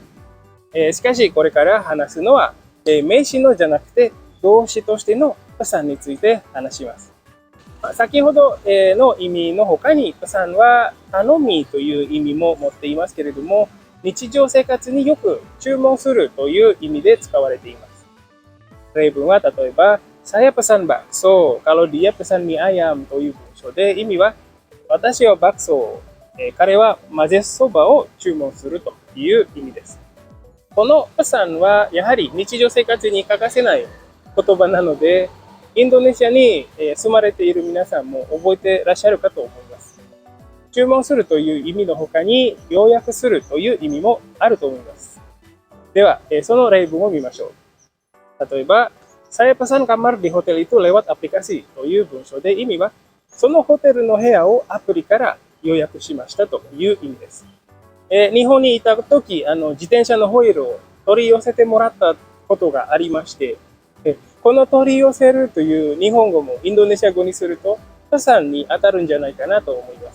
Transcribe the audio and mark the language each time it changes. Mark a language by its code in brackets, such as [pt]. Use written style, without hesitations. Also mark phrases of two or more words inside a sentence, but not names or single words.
[ja] しかしこれから話すのは、名詞のじゃなくて動詞としてのパサンについて話します。先ほどの意味の他にパサンは頼みという意味も持っていますけれども、日常生活によく注文するという意味で使われています。例文は例えば、 [id] saya pesan bakso, kalau dia pesan mie ayam [ja] という文章で、意味は私はバクソ、彼は混ぜそばを注文するという意味です。このパサンはやはり日常生活に欠かせない言葉なので、 インドネシアに住まれている皆さんも覚えてらっしゃるかと思います。注文するという意味の他に、要約するという意味もあると思います。では、その例文を見ましょう。例えば、 [id] saya pesan kamar di hotel itu lewat aplikasi [ja] という文章で意味は、そのホテルの部屋をアプリから予約しましたという意味です。日本にいた時、自転車のホイールを取り寄せてもらったことがありまして、この取り寄せるという日本語もインドネシア語にすると、プサンに当たるんじゃないかなと思います。